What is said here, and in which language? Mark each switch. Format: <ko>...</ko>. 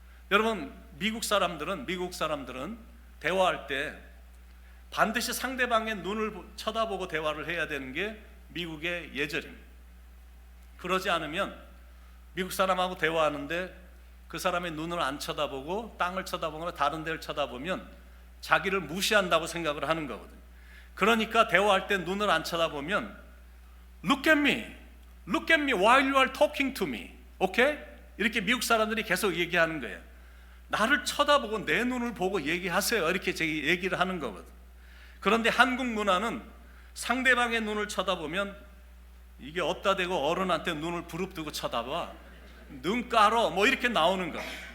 <ko>여러분, 미국 사람들은 대화할 때 반드시 상대방의 눈을 쳐다보고 대화를 해야 되는 게 미국의 예절입니다. 그러지 않으면 미국 사람하고 대화하는데 그 사람의 눈을 안 쳐다보고 땅을 쳐다보거나 다른 데를 쳐다보면 자기를 무시한다고 생각을 하는 거거든요. 그러니까 대화할 때 눈을 안 쳐다보면</ko> <en>Look at me while you are talking to me.</en> <ko>오케이? 이렇게 미국 사람들이 계속 얘기하는 거예요. 나를 쳐다보고 내 눈을 보고 얘기하세요, 이렇게 얘기를 하는 거거든. 그런데 한국 문화는 상대방의 눈을 쳐다보면 이게 어디다 대고 어른한테 눈을 부릅뜨고 쳐다봐, 눈 깔어, 뭐 이렇게 나오는 거예요.</ko>